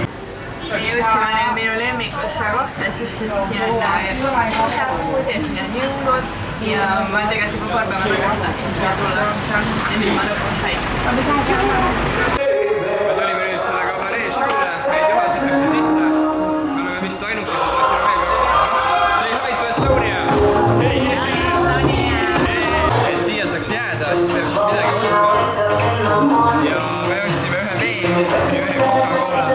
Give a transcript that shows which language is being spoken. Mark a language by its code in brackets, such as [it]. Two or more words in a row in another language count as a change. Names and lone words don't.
[et] Me jõudsime nüüd minu lemmikusse kohta, siis siin on šäpud ja siin on jõulud ja ma tegelikult juba paar päeva tagasi tahtsin siia tulla ja nüüd ma lõpuks sain. Me tulime nüüd selle kabaree show'le, meid juhatatakse sisse. Me oleme vist ainukesed, kes siin veel kaks. [en] Say hi to Estonia! [et] Et siia saaks jääda, siis peab siit midagi ostma. Ja me ostsime ühe vee, ühe Coca-Cola.